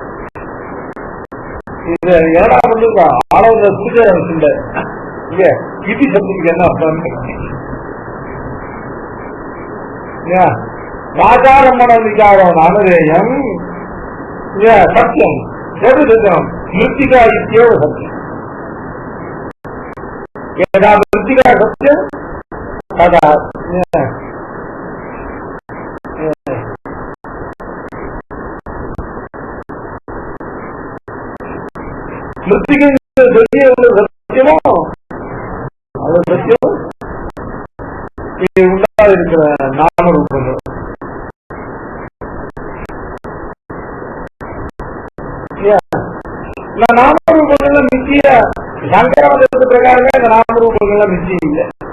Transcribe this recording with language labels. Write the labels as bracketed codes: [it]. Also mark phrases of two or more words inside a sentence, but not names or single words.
[ta] இது ஏழாவது ஆளவங்க பூஜை இல்ல இது சப்தத்துக்கு என்ன அர்த்தம்? [sa] वाचारम्भणं विकारं नामधेयं सत्यम्. [ta] எது சத்தியம்? [sa] मृत्तिका इत्येव सत्यम्. यदा मिृत्तिका सत्यम तदा [ta] மிருத்திகை சத்தியமோ அது சத்தியம். உண்டாக இருக்கிற நாமரூபங்கள் நாமரூபங்கள்ல மிச்சிய சங்கரமதத்து பிரகாரமே இந்த நாமரூபங்கள்லாம் மிச்சியம் இல்லை.